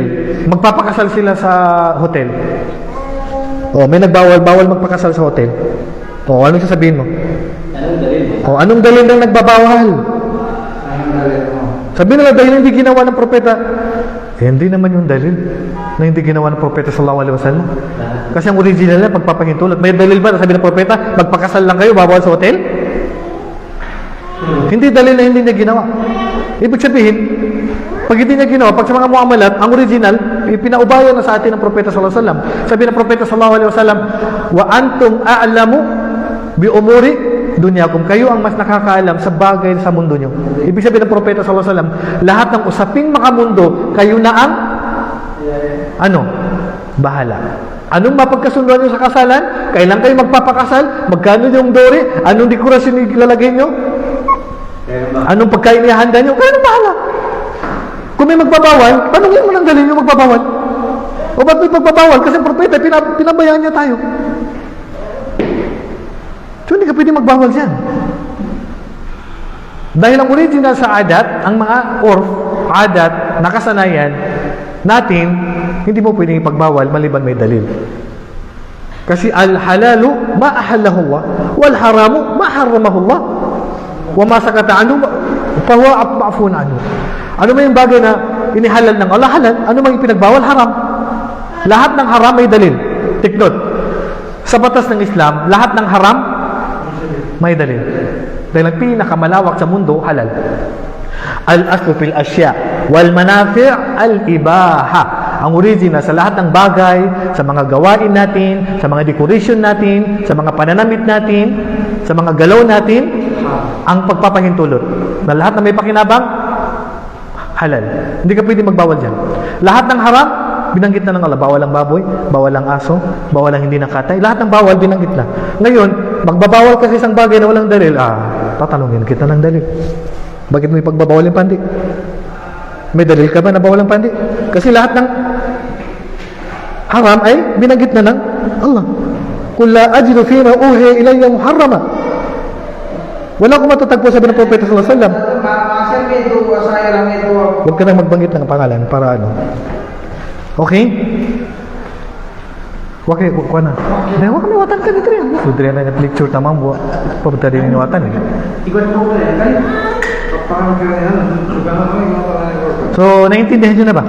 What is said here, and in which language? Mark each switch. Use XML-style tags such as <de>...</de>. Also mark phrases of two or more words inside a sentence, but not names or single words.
<tl>Magpapakasal sila sa hotel. May bawal magpakasal sa hotel. Anong sasabihin mo? Anong dalil mo? Anong dalil ng nagbabawal? Anong dalil mo? Sabi nila, dahil hindi ginawa ng propeta. Hindi naman yung dalil na hindi ginawa ng propeta</tl> <ar>صلى الله عليه وسلم.</ar> <tl>Kasi ang original na pagpapahintulot. May dalil ba na sabi ng propeta, magpakasal lang kayo, bawal sa hotel? Hindi dalil na hindi niya ginawa. Ibig sabihin, pag hindi niya ginawa, pag sa mga muamalat, ang original, pinaubayan na sa atin ng propeta</tl> <ar>صلى الله عليه وسلم.</ar> <tl>Sabi ng propeta</tl> <ar>صلى الله عليه وسلم، وأنتم أعلم بأمور دنياكم.</ar> <tl>Kayo ang mas nakakaalam sa bagay sa mundo nyo. Ibig sabihin ng propeta</tl> <ar>صلى الله عليه وسلم,</ar> <tl>lahat ng usaping makamundo, kayo na ang bahala. Anong mapagkasunduan nyo sa kasalan? Kailan kayo magpapakasal? Magkano yung dori? Anong dekorasyon ilalagay nyo? Anong pagkain ihanda nyo? Kayo na bahala. Kung may magbabawal, tanongin mo lang galing yung magbabawal. O ba't may magbabawal? Kasi propeta, pinabayaan niya tayo. So hindi ka pwede magbawal dyan. Dahil ang original sa adat, ang mga adat, nakasanayan natin, hindi mo pwedeng ipagbawal maliban may dalil.</tl> <ar>Kasi الحلال ما أحله الله والحرام ما حرمه الله وما سكت عنه فهو معفو عنه.</ar> <tl>Ano may yung bagay na inihalal ng Allah, halal. Ano may pinagbawal, haram. Lahat ng haram may dalil.</tl> <en>Take note.</en> <tl>Sa batas ng Islam, lahat ng haram may dalil. Dahil ang pinakamalawak sa mundo, halal.</tl> <ar>الأصل في الأشياء والمنافع الإباحة.</ar> <tl>Ang original sa lahat ng bagay, sa mga gawain natin, sa mga decoration natin, sa mga pananamit natin, sa mga galaw natin, ang pagpapahintulot. Na lahat na may pakinabang, halal. Hindi ka pwede magbawal dyan. Lahat ng haram, binanggit na ng Allah. Bawal ang baboy, bawal ang aso, bawal ang hindi nakatay. Lahat ng bawal, binanggit na. Ngayon, magbabawal kasi isang bagay na walang dalil. Tatanungin kita ng dalil. Bakit may pagbabawal yung pandi? May dalil ka ba na bawal ang pandi? Kasi lahat ng haram ay binanggit na ng Allah.</tl> <ar>قل لا أجد فيما أوحي إلي محرما.</ar> <tl>Wala akong matatagpo, sabi ng propeta</tl> <ar>صلى الله عليه وسلم.</ar> <tl>Huwag ka nang magbanggit ng pangalan para okay? Okay, kuha na. Dahil huwag kami watan ka dito rin. Sudri na lecture tamang buwa. Pabata din yung watan So, naiintindihan nyo na ba?</tl>